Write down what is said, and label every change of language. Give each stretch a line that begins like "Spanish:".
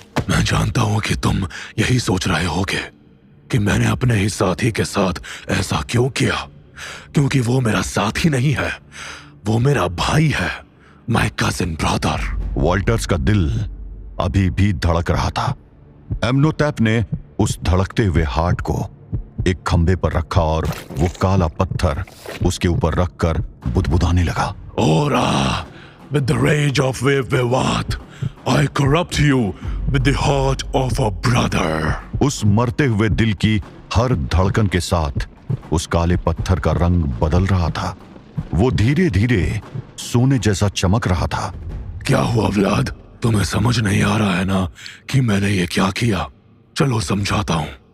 Hindi: मैं जानता हूं कि तुम यही सोच रहे होगे कि मैंने अपने ही साथी के साथ ऐसा क्यों किया, क्योंकि वो मेरा साथी नहीं है, वो मेरा भाई है,
English: My cousin brother.
Hindi: वॉल्टर्स का दिल अभी भी धड़क रहा था। एम्नोटैप ने उस धड़कते हुए हार्ट को एक खंभे पर रखा और वो काला पत्थर उसके ऊपर रखकर बुदबुदाने लगा।
English: Ora, with the rage of Vivat, I corrupt you with the heart of a brother.
Hindi: उस मरते हुए दिल की हर धड़कन के साथ उस काले पत्थर का रंग बदल रहा था। वो धीरे धीरे सोने जैसा चमक रहा था। क्या हुआ व्लाद? तुम्हें समझ नहीं आ रहा है ना कि मैंने ये क्या किया? चलो समझाता हूँ।